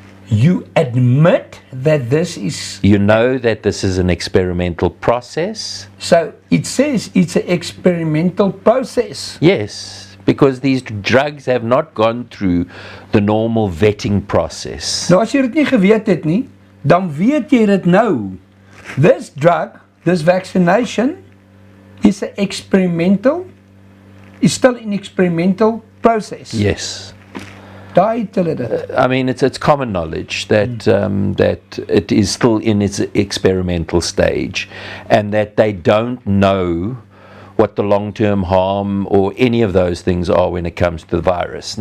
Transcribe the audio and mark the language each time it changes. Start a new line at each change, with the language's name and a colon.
English: You admit that this is... You know that this is an experimental process. So it says it's an experimental process. Yes. Because these drugs have not gone through the normal vetting process.
Afrikaans: Nou as jy dit nie geweet het nie, dan weet jy dit nou.
English: This drug, this vaccination is an experimental, is still an experimental process. Yes.
Afrikaans: Daai het hulle dit.
English: I mean, it's common knowledge that that it is still in its experimental stage, and that they don't know what the long-term harm or any of those things are when it comes to the virus.